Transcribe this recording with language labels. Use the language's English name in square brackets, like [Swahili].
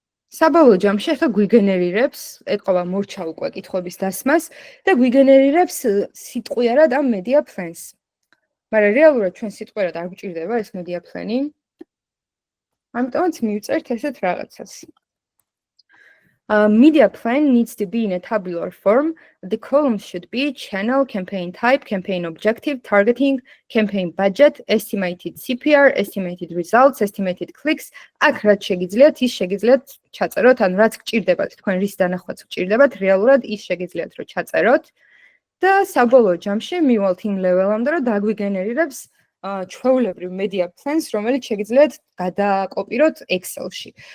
[Georgian] საბოლოო ჯამში ახლა გვიგენერირებს, ეთყობა მორჩა უკვე კითხვების დასმას და გვიგენერირებს სიტყვიერად ამ media plans. მაგრამ რეალურად ჩვენ სიტყვიერად არ გვჭირდება ეს media plan-ი. ამიტომაც მივწერთ ესეთ რაღაცას. [English] Media plan needs to be in a tabular form. The columns should be channel, campaign type, campaign objective, targeting, campaign budget, estimated CPR, estimated results, estimated clicks. [Georgian] აქ რაც შეგიძლიათ, ის შეგიძლიათ ჩაწეროთ, ან რაც გჭირდებათ, თქვენ რის დანახვაც გჭირდებათ, რეალურად ის შეგიძლიათ რომ ჩაწეროთ და საბოლოო ჯამში მივალთ იმ ლეველამდე, რომ დაგვიგენერირებს ჩვეულებრივ media plans, რომელიც შეგიძლიათ გადაკოპიროთ Excel-ში.